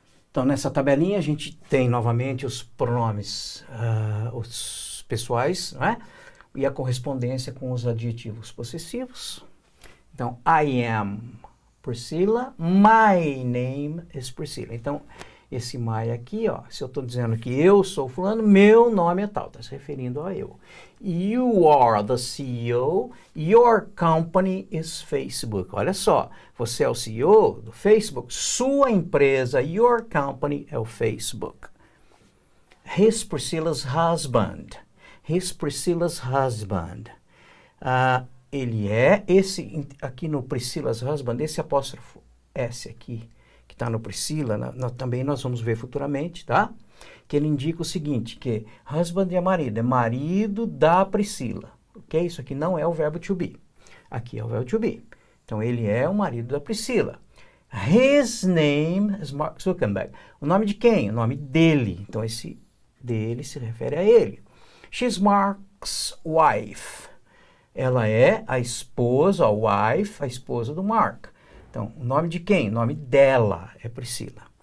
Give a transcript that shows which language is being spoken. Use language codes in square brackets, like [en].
[pt] Então, nessa tabelinha, a gente tem novamente os pronomes, os pessoais, né? E a correspondência com os adjetivos possessivos. Então, [en] I am Priscilla, my name is Priscilla. [pt] Então, esse my aqui, ó, se eu estou dizendo que eu sou fulano, meu nome é tal, está se referindo a eu. [en] You are the CEO, your company is Facebook. [pt] Olha só, você é o CEO do Facebook, sua empresa, [en] your company [pt] é o Facebook. [en] He's Priscilla's husband. He's Priscilla's husband. [pt] Ele é, esse aqui no Priscilla's husband, esse apóstrofo S aqui, que está no Priscilla, também nós vamos ver futuramente, tá? Que ele indica o seguinte, que husband é marido da Priscila, ok? Isso aqui não é o verbo to be, aqui é o verbo to be. Então, ele é o marido da Priscila. [en] His name is Mark Zuckerberg. [pt] O nome de quem? O nome dele. Então, esse dele se refere a ele. [en] She's Mark's wife. [pt] Ela é a esposa, a wife, a esposa do Mark. Então, o nome de quem? O nome dela é Priscila.